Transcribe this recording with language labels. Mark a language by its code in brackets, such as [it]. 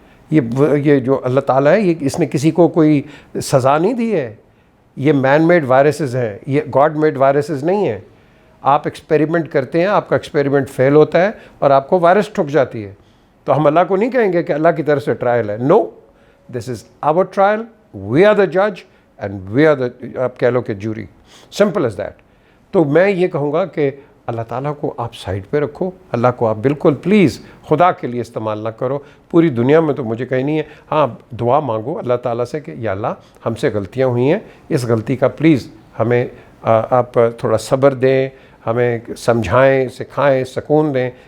[ur] یہ جو اللہ تعالیٰ ہے, اس نے کسی کو کوئی سزا نہیں دی ہے. یہ مین میڈ وائرسز ہیں, یہ گاڈ میڈ وائرسز نہیں ہیں. آپ ایکسپیریمنٹ کرتے ہیں, آپ کا ایکسپیریمنٹ فیل ہوتا ہے اور آپ کو وائرس ٹھک جاتی ہے, تو ہم اللہ کو نہیں کہیں گے کہ اللہ کی طرف سے ٹرائل ہے. [en] know, this is our trial, we are the جج and we are the, [ur] آپ کہہ لو کہ جوری, [en] Simple as that. [ur] تو میں یہ کہوں گا کہ اللہ تعالیٰ کو آپ سائڈ پہ رکھو, اللہ کو آپ بالکل پلیز خدا کے لیے استعمال نہ کرو. پوری دنیا میں تو مجھے کہیں نہیں ہے, ہاں دعا مانگو اللہ تعالیٰ سے کہ یا اللہ ہم سے غلطیاں ہوئی ہیں, اس غلطی کا پلیز ہمیں آپ تھوڑا صبر دیں, ہمیں سمجھائیں, سکھائیں, سکون دیں.